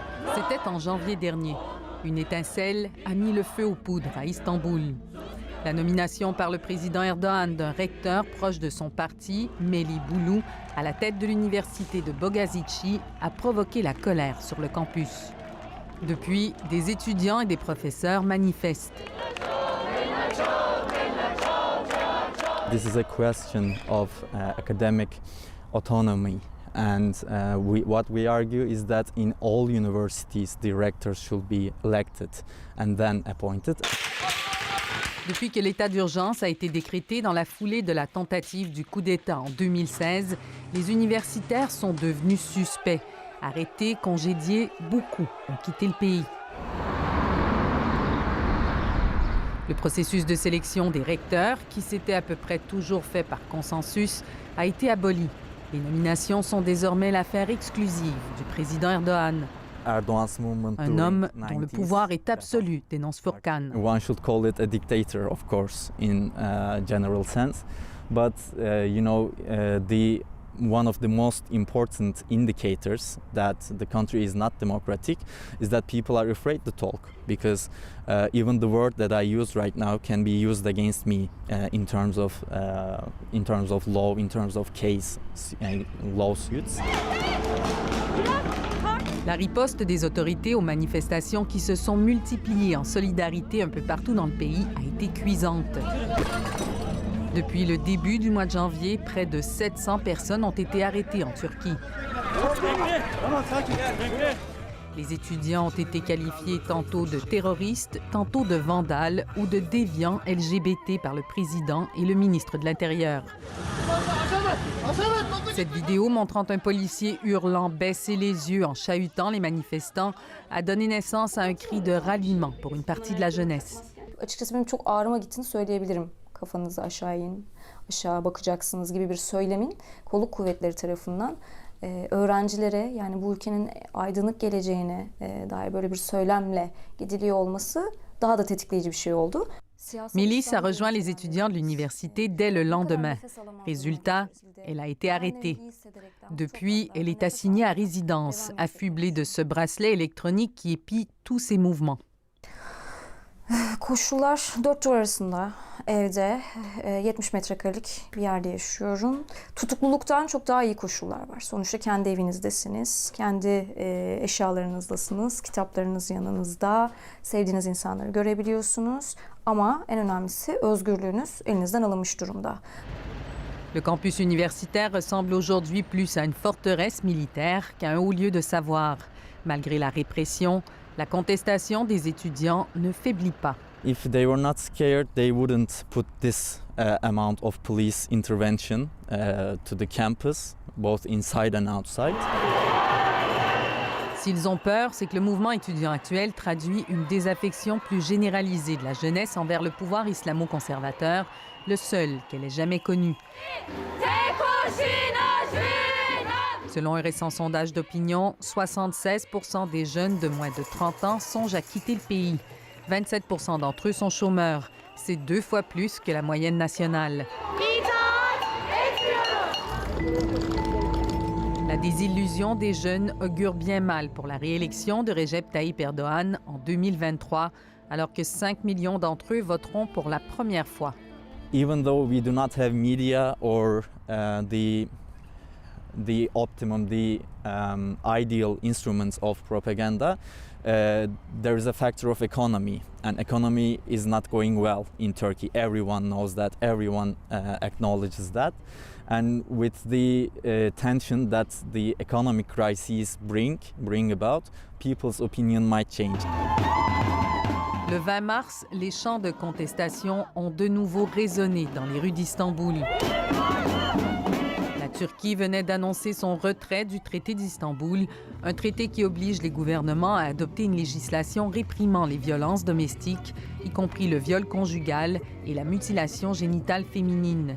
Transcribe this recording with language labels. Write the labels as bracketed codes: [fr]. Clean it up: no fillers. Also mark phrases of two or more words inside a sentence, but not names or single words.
[fr] C'était en janvier dernier. Une étincelle a mis le feu aux poudres à Istanbul. La nomination par le président Erdogan d'un recteur proche de son parti, Melih Bulu, à la tête de l'université de Bogazici, a provoqué la colère sur le campus. Depuis, des étudiants et des professeurs manifestent. [en] This is a question of academic autonomy. And what we argue is that in all universities, the rectors should be elected and then appointed. [fr] Depuis que l'état d'urgence a été décrété dans la foulée de la tentative du coup d'État en 2016, les universitaires sont devenus suspects. Arrêtés, congédiés, beaucoup ont quitté le pays. Le processus de sélection des recteurs, qui s'était à peu près toujours fait par consensus, a été aboli. Les nominations sont désormais l'affaire exclusive du président Erdogan. Un homme dont le pouvoir est absolu, dénonce Furkan. [en] One should call it a dictator, of course, in a general sense. But, one of the most important indicators that the country is not democratic is that people are afraid to talk, because even the word that I use right now can be used against me in terms of law, in terms of case lawsuits. [fr] La riposte des autorités aux manifestations qui se sont multipliées en solidarité un peu partout dans le pays a été cuisante. Depuis le début du mois de janvier, près de 700 personnes ont été arrêtées en Turquie. Les étudiants ont été qualifiés tantôt de terroristes, tantôt de vandales ou de déviants LGBT par le président et le ministre de l'Intérieur. Cette vidéo montrant un policier hurlant « baisser les yeux » en chahutant les manifestants a donné naissance à un cri de ralliement pour une partie de la jeunesse. [tr] Açıkçası benim çok ağrıma gittiğini söyleyebilirim. Kafanızı aşağı in, aşağı bakacaksınız gibi bir söylemin kolluk kuvvetleri tarafından öğrencilere, yani bu ülkenin aydınlık geleceğine dair böyle bir söylemle gidiliyor olması daha da tetikleyici bir şey oldu. [fr] Melis a rejoint les étudiants de l'université dès le lendemain. Résultat, elle a été arrêtée. Depuis, elle est assignée à résidence, affublée de ce bracelet électronique qui épie tous ses mouvements. [tr] Koşullar 4 duvar arasında, evde 70 metrekarelik bir yerde yaşıyorum. Tutukluluktan çok daha iyi koşullar var. Sonuçta kendi evinizdesiniz, kendi eşyalarınızdasınız, kitaplarınız yanınızda, sevdiğiniz insanları görebiliyorsunuz. Ama en önemlisi özgürlüğünüz elinizden alınmış durumda. [fr] Le campus universitaire ressemble aujourd'hui plus à une forteresse militaire qu'à un haut lieu de savoir. Malgré la répression, la contestation des étudiants ne faiblit pas. [en] If they were not scared, they wouldn't put this amount of police intervention to the campus, both inside and outside. [fr] S'ils ont peur, c'est que le mouvement étudiant actuel traduit une désaffection plus généralisée de la jeunesse envers le pouvoir islamo-conservateur, le seul qu'elle ait jamais connu. Selon un récent sondage d'opinion, 76% des jeunes de moins de 30 ans songent à quitter le pays. 27% d'entre eux sont chômeurs. C'est 2 fois plus que la moyenne nationale. La désillusion des jeunes augure bien mal pour la réélection de Recep Tayyip Erdogan en 2023, alors que 5 millions d'entre eux voteront pour la première fois. [en] Even though we do not have media or the ideal instruments of propaganda, there is a factor of economy, and economy is not going well in Turkey. Everyone knows that, everyone acknowledges that, and with the tension that the economic crises bring about, people's opinion might change. [fr] Le 20 mars, les chants de contestation ont de nouveau résonné dans les rues d'Istanbul. La Turquie venait d'annoncer son retrait du traité d'Istanbul, un traité qui oblige les gouvernements à adopter une législation réprimant les violences domestiques, y compris le viol conjugal et la mutilation génitale féminine.